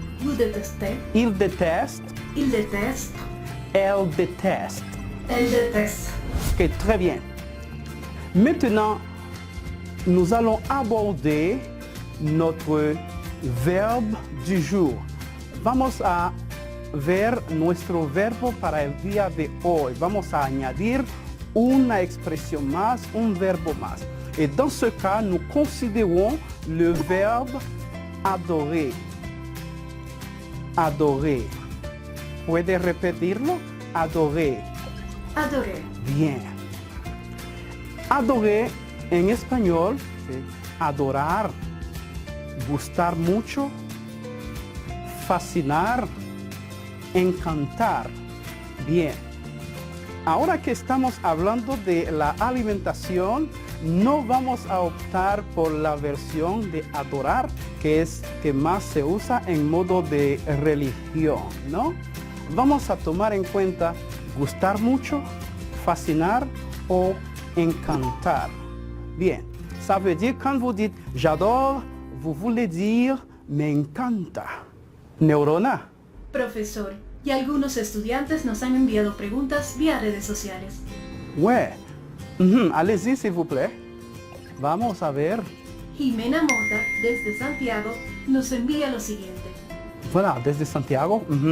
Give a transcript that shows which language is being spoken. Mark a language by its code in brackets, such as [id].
[fr] vous détestez, il déteste, il déteste, elle déteste. elle déteste. Ok, très bien. Maintenant, nous allons aborder notre verbe du jour. [es] Vamos a ver nuestro verbo para el día de hoy. Vamos a añadir una expresión más, un verbo más. [fr] Et dans ce cas, nous considérons le verbe adorer. [es] Adorer. ¿Puede repetirlo? Adorer. [fr] Adorer, [es] Bien. Adorer en español, ¿sí? Adorar, gustar mucho, fascinar, encantar. Bien. Ahora que estamos hablando de la alimentación, no vamos a optar por la versión de adorar, que es que más se usa en modo de religión, ¿no? Vamos a tomar en cuenta gustar mucho, fascinar o encantar. [fr] Bien, ça veut dire quand vous dites j'adore, vous voulez dire [es] me encanta. [fr] Neurona. [es] profesor, y algunos estudiantes nos han enviado preguntas vía redes sociales. [fr] Ouais. Allez-y, s'il vous plaît. [es] Vamos a ver. Jimena Mota, desde Santiago, nos envía lo siguiente. Voilà, desde Santiago.